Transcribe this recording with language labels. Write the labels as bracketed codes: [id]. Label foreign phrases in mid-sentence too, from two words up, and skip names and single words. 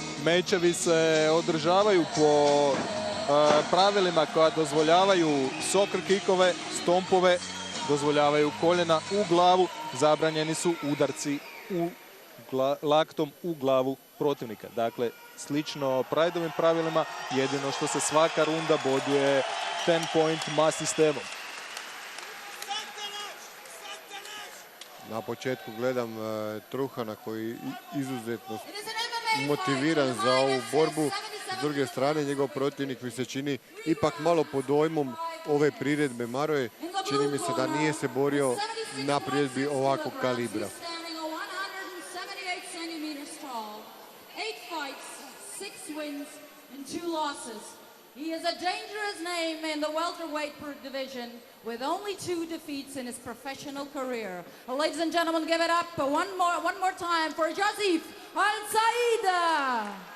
[hr] Mečevi se održavaju po pravilima koja dozvoljavaju soccer kikove, stompove, dozvoljavaju koljena u glavu, zabranjeni su udarci laktom u glavu protivnika. Dakle, slično Prideovim pravilima, jedino što se svaka runda boduje [en] 10-point mass [hr] sistemom. Na početku gledam Truhana koji je izuzetno motiviran za ovu borbu. S druge strane, njegov protivnik mi se čini ipak malo pod dojmom ove priredbe Maroje. Čini mi se da nije se borio na priredbi ovakvog kalibra. [en] He is a dangerous name in the welterweight division with only 2 defeats in his professional career. Ladies and gentlemen, give it up one more time for Joseph Al-Saida.